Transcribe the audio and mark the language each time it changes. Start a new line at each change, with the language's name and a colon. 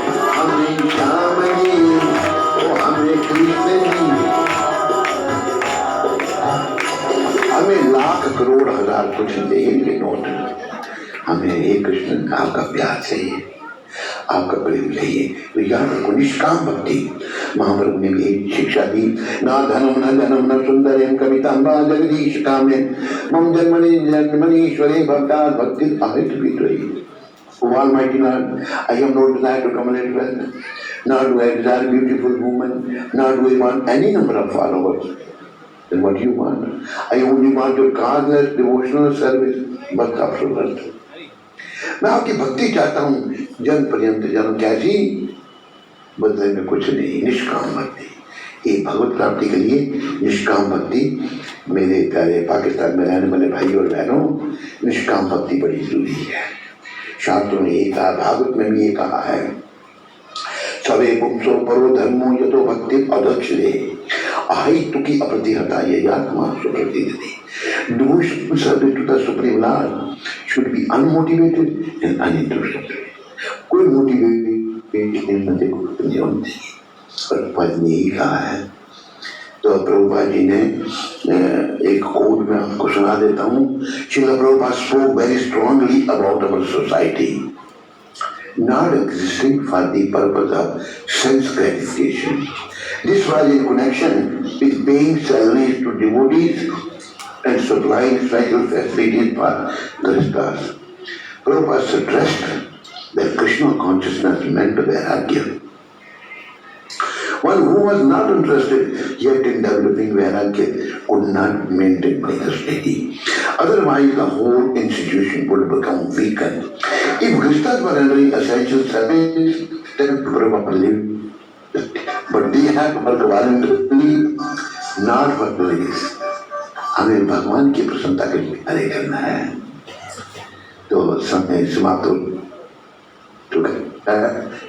Hindi: हमें श्याम जी, हमें कृष्ण जी, हमें लाख करोड़ हजार कुछ चाहिए नोट, हमें एक कृष्ण आपका प्यार चाहिए, आपका प्रेम चाहिए। तो याद रखो, निष्काम भक्ति। महाप्रभु ने भी एक शिक्षा दी,
Sanskrit: ना धनम न जनम न सुंदरम कवितांबा जगदीश कामे मम जन्मनीश्वरे भक्ता भक्ति अहित विद्रोही।
English: O Almighty Lord, I have no desire to accumulate wealth, nor do I desire beautiful women, nor do I want any number of followers. Then what do you want? I only want your causeless devotional service, but absolute.
Hindi: मैं आपकी भक्ति चाहता हूँ, जन पर्यंत जन। कैसी? बदले में कुछ नहीं, निष्काम भक्ति। ये भगवत प्राप्ति के लिए निष्काम भक्ति। मेरे प्यारे पाकिस्तान में रहने वाले भाई और बहनों, निष्काम भक्ति बड़ी जरूरी है। शास्त्रों ने ये कहा, भागवत में भी ये कहा है,
Sanskrit: सवे पुंसो परो धर्मो यतो भक्ति अदक्षिणे अहितु की अप्रतिहता ये आत्मा सुप्रतिदति।
English: Devotion service to the Supreme Lord should be unmotivated and uninterested.
Hindi: कोई मोटिवेशन नहीं होती, पर पद ने ही कहा है। तो प्रभुपाद जी ने एक कोड में आपको सुना देता हूँ।
English: Srila Prabhupada spoke very strongly about our society not existing for the purpose of sense gratification. This was in connection with paying salaries to devotees and supplying special facilities for Grihasthas. Prabhupada stressed that Krishna consciousness meant vairagya. One who was not interested yet in developing vairagya could not maintain Brahmacharya. Otherwise, the whole institution would become weakened. If Grihasthas were rendering essential service, then Prabhupada lived. But they had to work voluntarily, not for police.
Hindi: हमें भगवान की प्रसन्नता के लिए कार्य करना है। तो समय समाप्त हो चुका है।